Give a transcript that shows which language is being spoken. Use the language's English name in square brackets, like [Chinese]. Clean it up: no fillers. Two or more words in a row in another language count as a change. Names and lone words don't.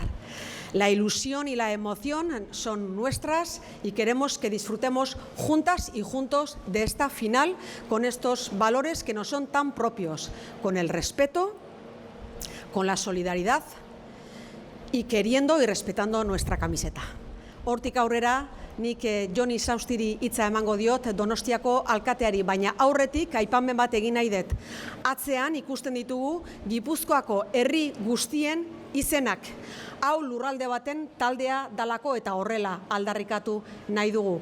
[Spanish] La ilusión y la emoción son nuestras y queremos que disfrutemos juntas y juntos de esta final con estos valores que nos son tan propios, con el respeto, con la solidaridad y queriendo y respetando nuestra camiseta. [Basque] Hortik aurrera, nik Jon Isaustiri hitza emango diot Donostiako alkateari, baina aurretik aipamen bat egin nahi dut. Atzean ikusten ditugu Gipuzkoako herri guztien izenak. Hau lurralde baten taldea dalako eta horrela aldarrikatu nahi dugu.